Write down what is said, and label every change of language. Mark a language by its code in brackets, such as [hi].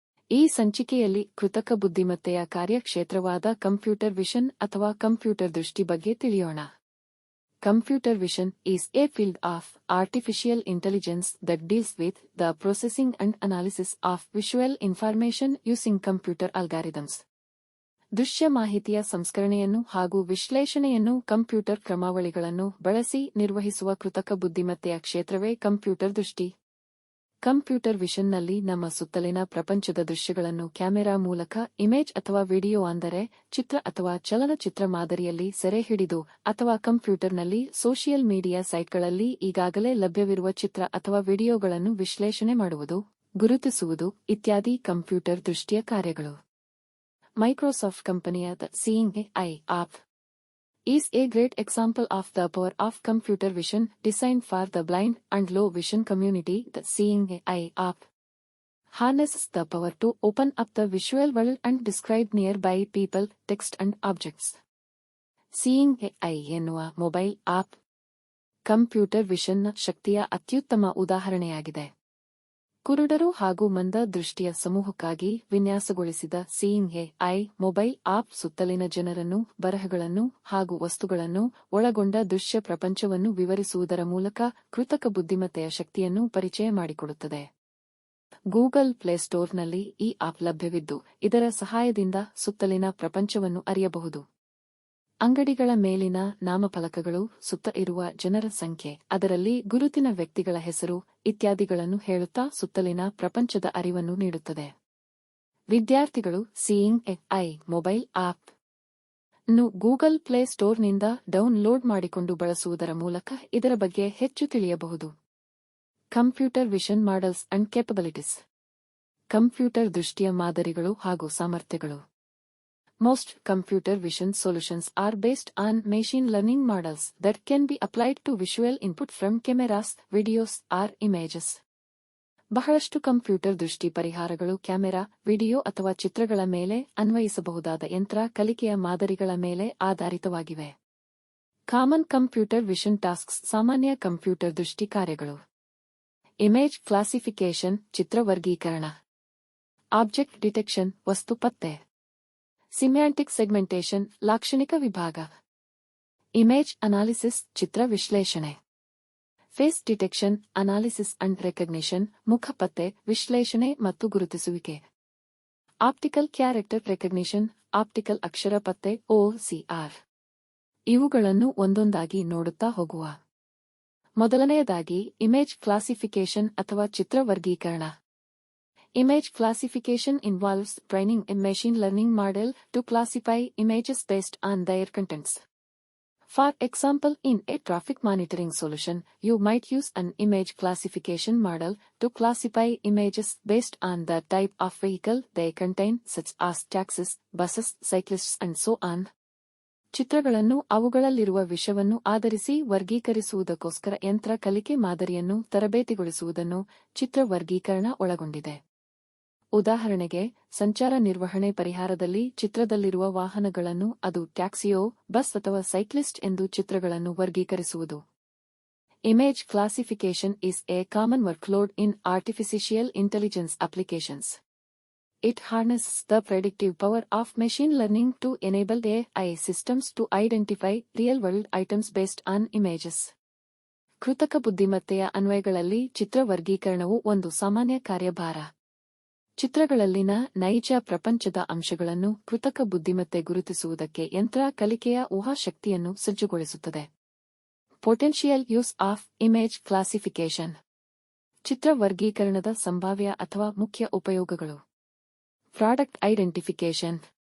[kn] ಈ ಸಂಚಿಕೆಯಲ್ಲಿ ಕೃತಕ ಬುದ್ಧಿಮತ್ತೆಯ ಕಾರ್ಯಕ್ಷೇತ್ರವಾದ ಕಂಪ್ಯೂಟರ್ ವಿಷನ್ ಅಥವಾ ಕಂಪ್ಯೂಟರ್ ದೃಷ್ಟಿ ಬಗ್ಗೆ ತಿಳಿಯೋಣ. [en] Computer vision is a field of artificial intelligence that deals with the processing and analysis of visual information using computer algorithms. [kn] ದೃಶ್ಯ ಮಾಹಿತಿಯ ಸಂಸ್ಕರಣೆಯನ್ನು ಹಾಗೂ ವಿಶ್ಲೇಷಣೆಯನ್ನು ಕಂಪ್ಯೂಟರ್ ಕ್ರಮಾವಳಿಗಳನ್ನು ಬಳಸಿ ನಿರ್ವಹಿಸುವ ಕೃತಕ ಬುದ್ಧಿಮತ್ತೆಯ ಕ್ಷೇತ್ರವೇ ಕಂಪ್ಯೂಟರ್ ದೃಷ್ಟಿ. ಕಂಪ್ಯೂಟರ್ ವಿಷನ್ನಲ್ಲಿ ನಮ್ಮ ಸುತ್ತಲಿನ ಪ್ರಪಂಚದ ದೃಶ್ಯಗಳನ್ನು ಕ್ಯಾಮೆರಾ ಮೂಲಕ ಇಮೇಜ್ ಅಥವಾ ವಿಡಿಯೋ ಅಂದರೆ ಚಿತ್ರ ಅಥವಾ ಚಲನಚಿತ್ರ ಮಾದರಿಯಲ್ಲಿ ಸೆರೆಹಿಡಿದು ಅಥವಾ ಕಂಪ್ಯೂಟರ್ನಲ್ಲಿ ಸೋಷಿಯಲ್ ಮೀಡಿಯಾ ಸೈಟ್ಗಳಲ್ಲಿ ಈಗಾಗಲೇ ಲಭ್ಯವಿರುವ ಚಿತ್ರ ಅಥವಾ ವಿಡಿಯೋಗಳನ್ನು ವಿಶ್ಲೇಷಣೆ ಮಾಡುವುದು, ಗುರುತಿಸುವುದು ಇತ್ಯಾದಿ ಕಂಪ್ಯೂಟರ್ ದೃಷ್ಟಿಯ ಕಾರ್ಯಗಳು. Microsoft ಕಂಪನಿಯಾದ [en] Seeing AI app is a great example of the power of computer vision designed for the blind and low vision community. The Seeing AI app harnesses the power to open up the visual world and describe nearby people, text and objects. [kn] Seeing AI ಎನ್ನುವ mobile app computer ವಿಷನ್ನ ಶಕ್ತಿಯ ಅತ್ಯುತ್ತಮ ಉದಾಹರಣೆಯಾಗಿದೆ. ಕುರುಡರು ಹಾಗೂ ಮಂದ ದೃಷ್ಟಿಯ ಸಮೂಹಕ್ಕಾಗಿ ವಿನ್ಯಾಸಗೊಳಿಸಿದ Seeing AI mobile app ಸುತ್ತಲಿನ ಜನರನ್ನು, ಬರಹಗಳನ್ನು ಹಾಗೂ ವಸ್ತುಗಳನ್ನು ಒಳಗೊಂಡ ದೃಶ್ಯ ಪ್ರಪಂಚವನ್ನು ವಿವರಿಸುವುದರ ಮೂಲಕ ಕೃತಕ ಬುದ್ಧಿಮತ್ತೆಯ ಶಕ್ತಿಯನ್ನು ಪರಿಚಯ ಮಾಡಿಕೊಡುತ್ತದೆ. ಗೂಗಲ್ ಪ್ಲೇಸ್ಟೋರ್ನಲ್ಲಿ ಈ ಆಪ್ ಲಭ್ಯವಿದ್ದು, ಇದರ ಸಹಾಯದಿಂದ ಸುತ್ತಲಿನ ಪ್ರಪಂಚವನ್ನು ಅರಿಯಬಹುದು. ಅಂಗಡಿಗಳ ಮೇಲಿನ ನಾಮಫಲಕಗಳು, ಸುತ್ತ ಇರುವ ಜನರ ಸಂಖ್ಯೆ, ಅದರಲ್ಲಿ ಗುರುತಿನ ವ್ಯಕ್ತಿಗಳ ಹೆಸರು ಇತ್ಯಾದಿಗಳನ್ನು ಹೇಳುತ್ತಾ ಸುತ್ತಲಿನ ಪ್ರಪಂಚದ ಅರಿವನ್ನು ನೀಡುತ್ತದೆ. ವಿದ್ಯಾರ್ಥಿಗಳು Seeing AI ಮೊಬೈಲ್ ಆಪ್ ನ್ನು ಗೂಗಲ್ ಪ್ಲೇ ಸ್ಟೋರ್ನಿಂದ ಡೌನ್ಲೋಡ್ ಮಾಡಿಕೊಂಡು ಬಳಸುವುದರ ಮೂಲಕ ಇದರ ಬಗ್ಗೆ ಹೆಚ್ಚು ತಿಳಿಯಬಹುದು. [en] Computer vision models and capabilities. [kn] Computer ದೃಷ್ಟಿಯ ಮಾದರಿಗಳು ಹಾಗೂ ಸಾಮರ್ಥ್ಯಗಳು. [en] Most computer vision solutions are based on machine learning models that can be applied to visual input from cameras, videos, or images. [kn] ಬಹಳಷ್ಟು ಕಂಪ್ಯೂಟರ್ ದೃಷ್ಟಿ ಪರಿಹಾರಗಳು ಕ್ಯಾಮೆರಾ, ವಿಡಿಯೋ ಅಥವಾ ಚಿತ್ರಗಳ ಮೇಲೆ ಅನ್ವಯಿಸಬಹುದಾದ ಯಂತ್ರ ಕಲಿಕೆಯ ಮಾದರಿಗಳ ಮೇಲೆ ಆಧಾರಿತವಾಗಿವೆ. [en] Common computer vision tasks. [kn] ಸಾಮಾನ್ಯ ಕಂಪ್ಯೂಟರ್ ದೃಷ್ಟಿ ಕಾರ್ಯಗಳು: ಇಮೇಜ್ ಕ್ಲಾಸಿಫಿಕೇಶನ್, ಚಿತ್ರ ವರ್ಗೀಕರಣ. ಆಬ್ಜೆಕ್ಟ್ ಡಿಟೆಕ್ಷನ್, ವಸ್ತು ಪತ್ತೆ. ಸಿಮ್ಯಾಂಟಿಕ್ ಸೆಗ್ಮೆಂಟೇಶನ್, ಲಾಕ್ಷಣಿಕ ವಿಭಾಗ. ಇಮೇಜ್ ಅನಾಲಿಸಿಸ್, ಚಿತ್ರ ವಿಶ್ಲೇಷಣೆ. Face detection, analysis and recognition, ಮುಖ ಪತ್ತೆ, ವಿಶ್ಲೇಷಣೆ ಮತ್ತು ಗುರುತಿಸುವಿಕೆ. ಆಪ್ಟಿಕಲ್ ಕ್ಯಾರೆಕ್ಟರ್ ರೆಕಗ್ನಿಷನ್, ಆಪ್ಟಿಕಲ್ ಅಕ್ಷರ ಪತ್ತೆ, OCR. ಇವುಗಳನ್ನು ಒಂದೊಂದಾಗಿ ನೋಡುತ್ತಾ ಹೋಗುವ. ಮೊದಲನೆಯದಾಗಿ ಇಮೇಜ್ ಕ್ಲಾಸಿಫಿಕೇಶನ್ ಅಥವಾ ಚಿತ್ರ ವರ್ಗೀಕರಣ. [en] Image classification involves training a machine learning model to classify images based on their contents. For example, in a traffic monitoring solution, you might use an image classification model to classify images based on the type of vehicle they contain, such as taxis, buses, cyclists, and so on. [kn] ಚಿತ್ರಗಳನ್ನು ಅವುಗಳಲ್ಲಿರುವ ವಿಷಯವನ್ನು ಆಧರಿಸಿ ವರ್ಗೀಕರಿಸುವುದಕ್ಕೋಸ್ಕರ ಯಂತ್ರ ಕಲಿಕೆ ಮಾದರಿಯನ್ನು ತರಬೇತಿಗೊಳಿಸುವುದನ್ನು ಚಿತ್ರ ವರ್ಗೀಕರಣ ಒಳಗೊಂಡಿದೆ. ಉದಾಹರಣೆಗೆ, ಸಂಚಾರ ನಿರ್ವಹಣೆ ಪರಿಹಾರದಲ್ಲಿ ಚಿತ್ರದಲ್ಲಿರುವ ವಾಹನಗಳನ್ನು ಅದು ಟ್ಯಾಕ್ಸಿಯೋ, ಬಸ್ ಅಥವಾ ಸೈಕ್ಲಿಸ್ಟ್ ಎಂದು ಚಿತ್ರಗಳನ್ನು ವರ್ಗೀಕರಿಸುವುದು. [en] Image classification is a common workload in artificial intelligence applications. It harnesses the predictive power of machine learning to enable AI systems to identify real-world items based on images. [kn] ಕೃತಕ ಬುದ್ಧಿಮತ್ತೆಯ ಅನ್ವಯಗಳಲ್ಲಿ ಚಿತ್ರ ವರ್ಗೀಕರಣವು ಒಂದು ಸಾಮಾನ್ಯ ಕಾರ್ಯಭಾರ. ಚಿತ್ರಗಳಲ್ಲಿನ ನೈಜ ಪ್ರಪಂಚದ ಅಂಶಗಳನ್ನು ಕೃತಕ ಬುದ್ಧಿಮತ್ತೆ ಗುರುತಿಸುವುದಕ್ಕೆ ಯಂತ್ರ ಕಲಿಕೆಯ ಊಹಾಶಕ್ತಿಯನ್ನು ಸಜ್ಜುಗೊಳಿಸುತ್ತದೆ. [en] Potential use of image classification. [kn] ಚಿತ್ರ ವರ್ಗೀಕರಣದ ಸಂಭಾವ್ಯ ಅಥವಾ ಮುಖ್ಯ ಉಪಯೋಗಗಳು: ಪ್ರಾಡಕ್ಟ್ ಐಡೆಂಟಿಫಿಕೇಶನ್.